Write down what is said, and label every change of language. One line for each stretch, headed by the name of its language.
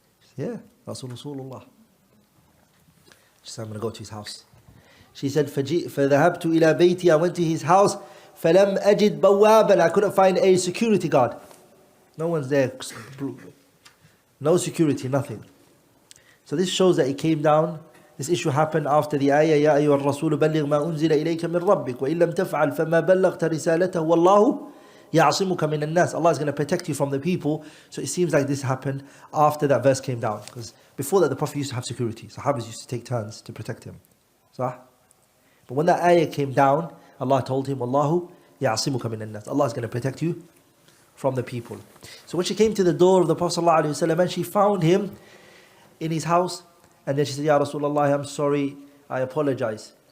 English: She said, yeah, that's Rasulullah. She said, I'm going to go to his house. She said,
Arabic: فَذَهَبْتُ إِلَى بَيْتِي,
English: I went to his house.
Arabic: فَلَمْ أَجِدْ بَوَّابًا,
English: I couldn't find a security guard. No one's there. No security, nothing. So this shows that it came down. This issue happened after the ayah,
Arabic: يَا أَيُّهَا الرَّسُولُ بَلِّغْ مَا أُنزِلَ إِلَيْكَ مِنْ رَبِّكَ وَإِن لَمْ تَفْعَلْ فَمَا بَلَّغْتَ رِسَالَتَهُ وَاللَّهُ يَعْصِمُكَ مِنَ النَّاسِ.
English: Allah is going to protect you from the people. So it seems like this happened after that verse came down. Because before that, the Prophet used to have security. Sahabas used to take turns to protect him. But when that ayah came down, Allah told him,
Arabic: وَاللَّهُ يَعْصِمُكَ مِنَ النَّاسِ.
English: Allah is going to protect you from the people. So when she came to the door of the Prophet ﷺ and she found him in his house, and then she said, Ya Rasulullah, I'm sorry, I apologize.